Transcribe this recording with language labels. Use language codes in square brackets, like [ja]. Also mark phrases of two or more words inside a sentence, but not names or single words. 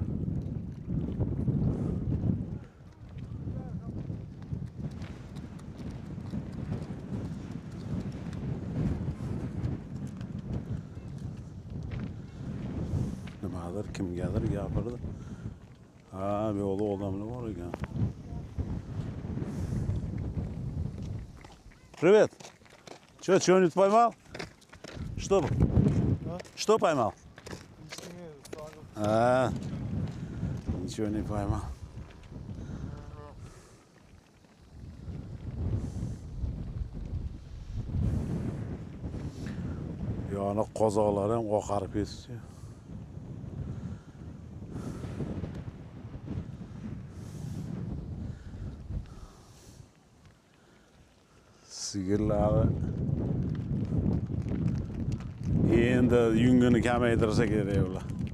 [uz] Nimadir kimgadir gapirdi. Bu yo'lda odamlar bor ekan. [ru] Привет. Что, чего-нибудь поймал? Что? Что поймал? Ничего не поймал. [uz] Yani qozoqlar ham oqarib ketdi. Sigirlari endi yungini kamaytirsa kerak ular.